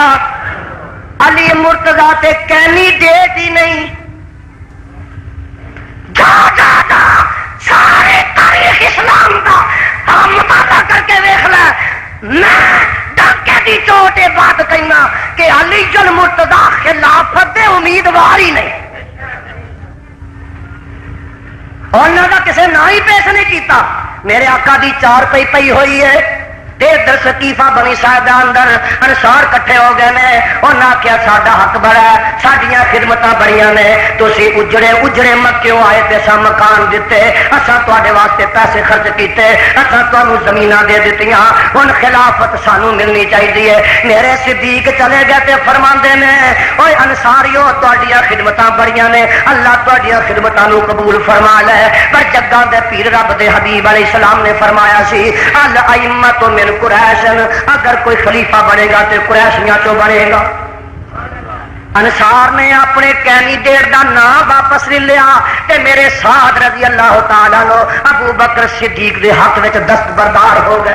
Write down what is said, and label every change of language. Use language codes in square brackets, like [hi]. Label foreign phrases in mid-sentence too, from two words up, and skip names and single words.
[pa] علی مرتضیٰ تے کینڈیڈیٹ ہی نہیں، جا جا جا سارے تاریخ اسلام دا مطالعہ کر کے ویکھ لے، میں ڈاکے دی چوٹ یہ بات کہنا کہ علی المرتضیٰ خلافت دے امیدوار ہی نہیں، اور نہ کسے نہ ہی پیش نہیں کیتا۔ میرے آقا دی چار پئی ہوئی ہے، تے ادھر سقیفہ بنی ساعدہ اندر انصار کٹھے ہو گئے نے. انہاں آخیا ساڈا حق بڑا ہے, ساڈیاں خدمتاں بڑیاں نے, تسی اجڑے اجڑے مکیوں آئے تے اساں مکان دتے, اساں تواڈے واسطے پیسے خرچ کیتے, اساں تانوں زمیناں دے دتیاں, ہن خلافت سانوں ملنی چاہیے. میرے صدیق چلے گئے تے فرماندے نے اوے انصاریو تواڈیاں خدمتاں بڑیاں نے, اللہ تواڈیاں خدمتاں نوں قبول فرما لے. پر جگاں دے پیر رب دے حبیب [ar] علیہ السلام [pa] نے فرمایا سی [ar] الائمۃ من قریش, [pa] اگر کوئی خلیفہ بنے گا تو قریشیاں چوں بنے گا. انصار نے اپنے کینڈیڈیٹ دا نام واپس لے لیا تے میرے سعد [ar] رضی اللہ تعالی عنہ [pa] ابو بکر صدیق دے حق وچ دستبردار ہو گئے.